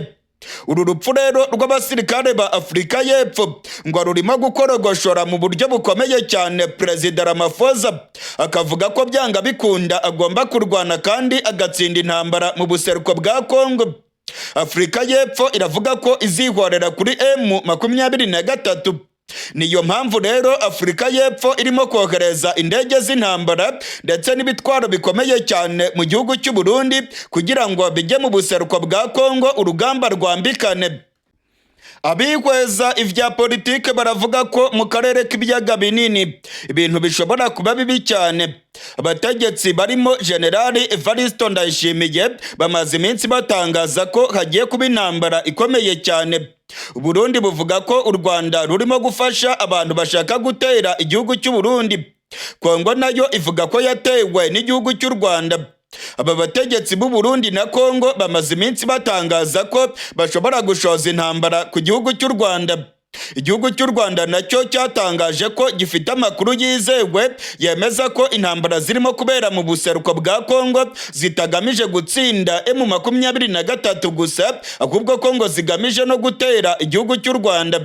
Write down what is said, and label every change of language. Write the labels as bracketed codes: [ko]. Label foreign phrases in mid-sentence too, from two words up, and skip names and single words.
[rw] Uru rupfu rero rw'abasirikare ba Afurika y'Epfo ngo rurimo gukorogoshora mu buryo bukomeye cyane Perezida Ramaphosa, akavuga ko byanga bikunda agomba kurwana kandi agatsinda intambara mu buseruko bwa Kongo. Afurika y'Epfo iravuga ko izihorera kuri M23. Niyo mpamvu rero Afurika y'Epfo irimo kohereza indege z'intambara ndetse n'ibitwaro bikomeye cyane mu gihugu cy'u Burundi kugira ngo bijye mu buseruko bwa Kongo urugamba rwambikane. Abihweza ivya politike baravuga ko mu karere k'ibiyaga binini ibintu bishobora kuba bibi cyane. Abategetsi barimo General Evaristo Ndayishimiye bamaze iminsi batangaza ko hagiye kuba intambara ikomeye cyane. Burundi buvuga ko u Rwanda rurimo gufasha abantu bashaka gutera igihugu cy'u Burundi. Kongo nayo ivuga ko yatewe n'igihugu cy'u Rwanda. Aba bategetsi b'u Burundi na Kongo bamaze iminsi batangaza ko bashobora gushoza intambara ku gihugu cy'u Rwanda. Igihugu cy'u Rwanda nacyo cyatangaje ko gifite amakuru yizewe yemeza ko intambara zirimo kubera mu buseruko bwa Kongo zitagamije gutsinda M23 gusa, ahubwo ko ngo zigamije no gutera igihugu cy'u Rwanda.